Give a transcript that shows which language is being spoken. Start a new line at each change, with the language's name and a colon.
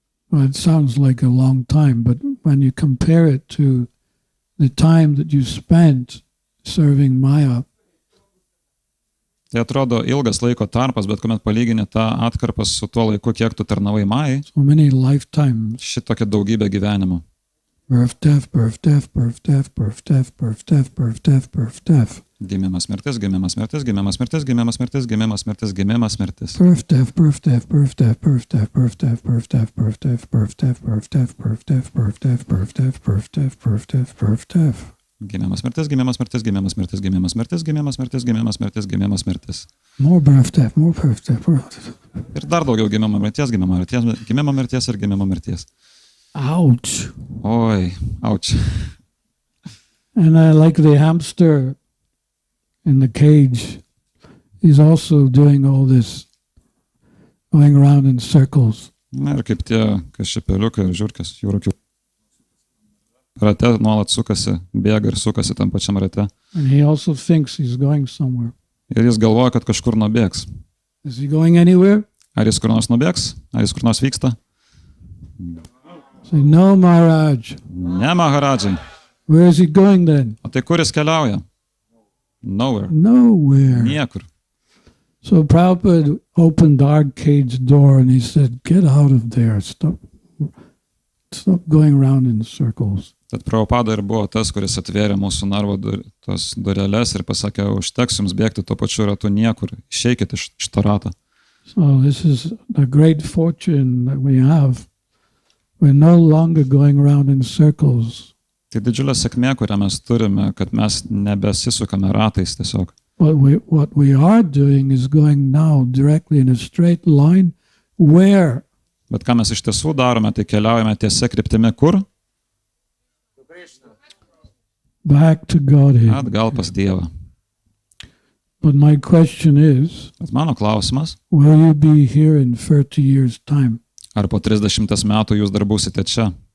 English: Well, it sounds like a long time, but when you compare it to the time that you spent serving Maya,
Lithuanian: tai atrodo ilgas laiko tarpas, bet kuomet palygini tą atkarpą su tuo laiku, kiek tu tarnavai Majai,
English: so many lifetimes.
Lithuanian: šitokia daugybė gyvenimo.
English: Birth, death, birth, death, birth, death, birth, death, birth, death, birth, death, birth, death.
Lithuanian: Gimimas, mirtis, gimimas, mirtis, gimimas, mirtis, gimimas, mirtis, gimimas, mirtis, gimimas, mirtis.
English: Birth, death, birth, death, birth, death, birth, death, birth, death, birth, death, birth, death, birth, death, birth, death, birth, death, birth, death, birth, death, birth, death, birth, death, birth, death.
Lithuanian: Gimimas, mirtis, gimimas, mirtis, gimimas, mirtis, gimimas, mirtis, gimimas, mirtis, gimimas, mirtis, gimimas, mirtis.
English: More birth, death, more birth, death, birth.
Lithuanian: Ir dar daugiau gimimo mirties, gimimo mirties, gimimo mirties ir gimimo mirties.
English: Ouch.
Lithuanian: Oi, auč.
English: And I like the hamster in the cage. He's also doing all this, going around in circles.
Lithuanian: Na ir kaip tie kašipeliukai ir žiurkės, jūrokių. Rate nuolat sukasi, bėga ir sukasi tam pačiam rate.
English: And he also thinks he's going somewhere.
Lithuanian: Ir jis galvoja, kad kažkur nubėgs.
English: Is he going anywhere?
Lithuanian: Ar jis kur nors nubėgs? Ar jis kur nors vyksta?
English: Say, no, Maharaj.
Lithuanian: Ne, Maharadžai.
English: Where is he going then?
Lithuanian: O tai kur jis keliauja?
English: Nowhere. Nowhere.
Lithuanian: Niekur.
English: So Prabhupada opened our cage door and he said, get out of there. Stop going around in circles.
Lithuanian: Tad Prabhupada ir buvo tas, kuris atvėrė mūsų narvo tos dureles ir pasakė, užteks jums bėgti tuo pačiu ratu niekur, išeikit iš to rato.
English: So this is a great fortune that we have. We're no longer going around in circles.
Lithuanian: Tai didžiulė sėkmė, kurią mes turime, kad mes nebesisukame ratais tiesiog.
English: What we are doing is going now directly in a straight line. Where?
Lithuanian: Bet ką mes iš tiesų darome, tai keliaujame tiesia kryptimi kur?
English: Back to Godhead.
Lithuanian: Atgal pas Dievą.
English: But my question is,
Lithuanian: Bet mano klausimas,
English: will you be here in 30 years' time?
Lithuanian: ar po 30 metų jūs dar būsite čia?